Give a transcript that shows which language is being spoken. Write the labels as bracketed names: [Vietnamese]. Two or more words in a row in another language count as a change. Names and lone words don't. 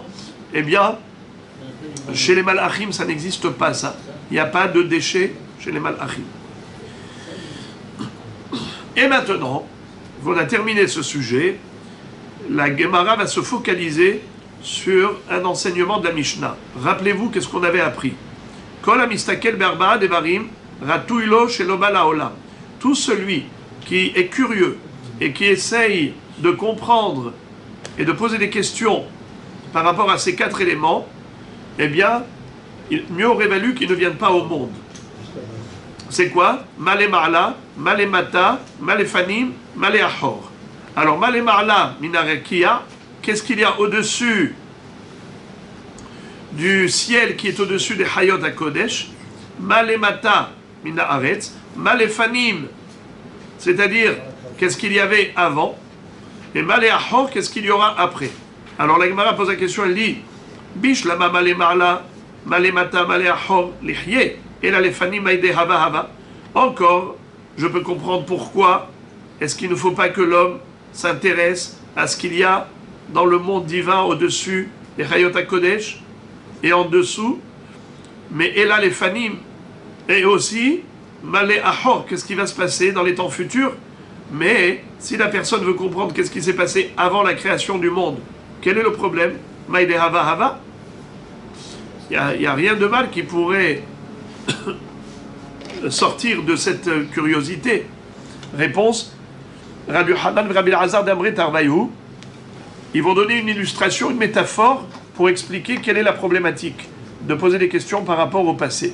[French] Eh bien, chez les malachim, ça n'existe pas, ça. Il n'y a pas de déchets chez les malachim. Et maintenant, on a terminé ce sujet. La Gemara va se focaliser sur un enseignement de la Mishnah. Rappelez-vous qu'est-ce qu'on avait appris. [Hebrew] כל המסתכל בארבעה דברים ראוי לו שלא בא לעולם. [French] Tout celui qui est curieux et qui essaye de comprendre et de poser des questions par rapport à ces 4 éléments, eh bien, mieux aurait valu qu'il ne vienne pas au monde. C'est quoi? [Hebrew] מה למעלה, מה למטה, מה לפנים, מה לאחור. Alors, מה למעלה מן הרקיע, [French] qu'est-ce qu'il y a au-dessus du ciel qui est au-dessus des Hayot HaKodesh? [Hebrew] מה למטה מן הארץ, מה לפנים, [French] c'est-à-dire qu'est-ce qu'il y avait avant, et [Hebrew] מה לאחור, [French] qu'est-ce qu'il y aura après. Alors, la Gemara pose la question, elle dit [Aramaic] בשלמא מה למעלה, מה למטה, מה לאחור, ליחזי. אלא לפנים מאי דהוה הוה. [French] Encore, je peux comprendre pourquoi est-ce qu'il ne faut pas que l'homme s'intéresse à ce qu'il y a dans le monde divin au-dessus des Hayot HaKodesh et en dessous. Mais et là, les fanim, et aussi, [Hebrew] מה לאחור, [French] qu'est-ce qui va se passer dans les temps futurs. Mais si la personne veut comprendre qu'est-ce qui s'est passé avant la création du monde, quel est le problème? [Aramaic] מאי דהוה הוה. [French] Il n'y a rien de mal qui pourrait sortir de cette curiosité. Réponse, Rabbi Hanan et Rabbi Elazar [Aramaic] דאמרי תרוייהו, [French] ils vont donner une illustration, une métaphore pour expliquer quelle est la problématique de poser des questions par rapport au passé.